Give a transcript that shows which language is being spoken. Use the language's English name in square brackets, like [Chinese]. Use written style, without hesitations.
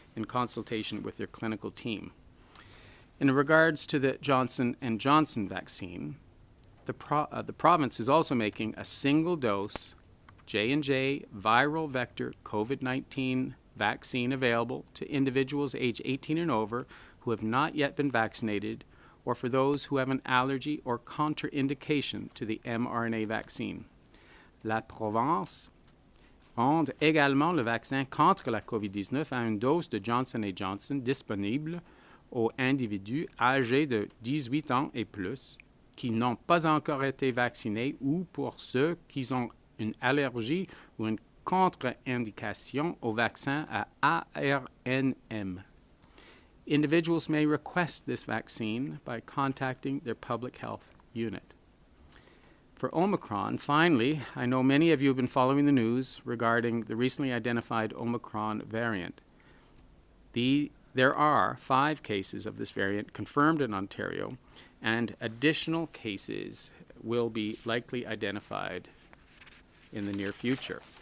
[English] in consultation with their clinical team. In regards to the Johnson & Johnson vaccine, the province is also making a single-dose J&J viral vector COVID-19 vaccine available to individuals age 18 and over who have not yet been vaccinated, or for those who have an allergy or contraindication to the mRNA vaccine. [French] La province rend également le vaccin contre la COVID-19 à une dose de Johnson & Johnson disponible aux individus âgés de 18 ans et plus qui n'ont pas encore été vaccinés ou pour ceux qui ont une allergie ou une contre-indication au vaccin à ARNM. [English] Individuals may request this vaccine by contacting their public health unit. For Omicron, finally, I know many of you have been following the news regarding the recently identified Omicron variant. There are 5 cases of this variant confirmed in Ontario, and additional cases will be likely identified in the near future.